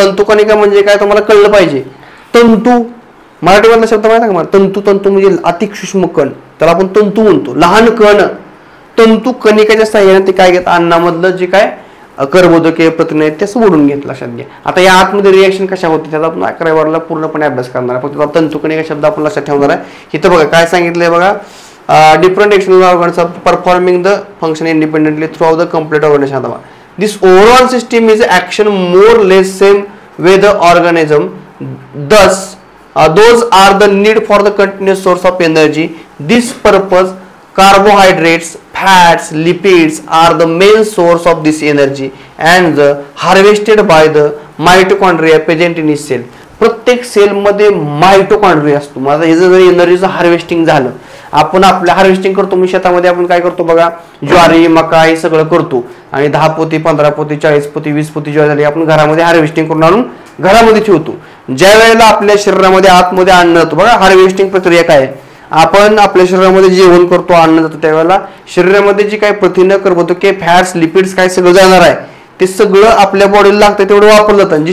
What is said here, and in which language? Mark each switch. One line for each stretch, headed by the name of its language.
Marathi: तंतुकणिका म्हणजे काय तुम्हाला कळलं पाहिजे. तंतू मराठीमधला शब्द माहिती आहे का मला, तंतू म्हणजे अतिसूक्ष्म कण, त्याला आपण तंतू म्हणतो. लहान कण. तंतू कणिकाच्या साह्याने ते काय घेतात, अन्नामधलं जे काय कर्बोदके प्रथिने आहेत ते सोडून घेत. लक्षात घ्या. आता या आतमध्ये रिएक्शन कशा होते त्याचा आपण 11व्या वर्गाला पूर्णपणे अभ्यास करणार आहे. फक्त तंतुकणिका शब्द आपण लक्षात ठेवणार आहे. इथं बघा काय सांगितलंय बघा,
English: different external organs are performing the function independently throughout the complete organism. This overall system is action more or less same with the organism. Thus, those are the need for the continuous source of energy. This purpose, carbohydrates, fats, lipids are the main source of this energy and harvested by the mitochondria present in each cell.
Marathi: प्रत्येक sale मध्ये mitochondria असतो. माझं हे जर एनर्जीचं harvesting झालं, आपण आपल्या harvesting करतो. मी शेतामध्ये आपण काय करतो बघा, ज्वारी मका हे सगळं करतो, आणि 10 पोती 15 पोती 40 पोती 20 पोती ज्वारी झाली आपण घरामध्ये हार्वेस्टिंग करून आणून घरामध्ये ठेवतो. ज्या वेळेला आपल्या शरीरामध्ये आतमध्ये अन्न जातो बघा, हार्वेस्टिंग प्रक्रिया काय, आपण आपल्या शरीरामध्ये जेवण करतो, अन्न जातो, त्यावेळेला शरीरामध्ये जी काही प्रथिनं कर्बोदके फॅट्स लिपिड्स काय सगळं जाणार आहे ते सगळं आपल्या बॉडीला लागतं तेवढं वापरलं जातं.